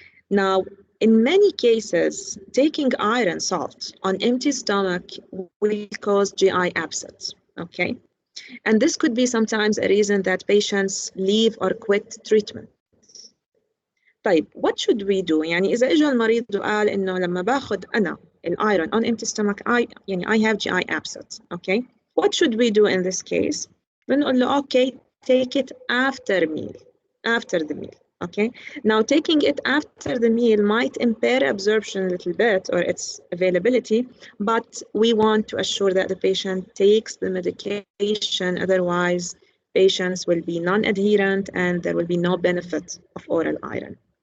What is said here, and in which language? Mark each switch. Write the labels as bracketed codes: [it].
[en] Now, in many cases, taking iron salt on empty stomach will cause GI upset, okay? And this could be sometimes a reason that patients leave or quit treatment. طيب, what should we do? [ar] يعني إذا إجا المريض وقال إنه لما باخد أنا الأيرون [en] on empty stomach, I have GI upset, okay? What should we do in this case? [ar] بنقول له, [en] okay, take it after the meal. Okay, now taking it after the meal might impair absorption a little bit or its availability, but we want to assure that the patient takes the medication, otherwise patients will be non-adherent and there will be no benefit of oral iron.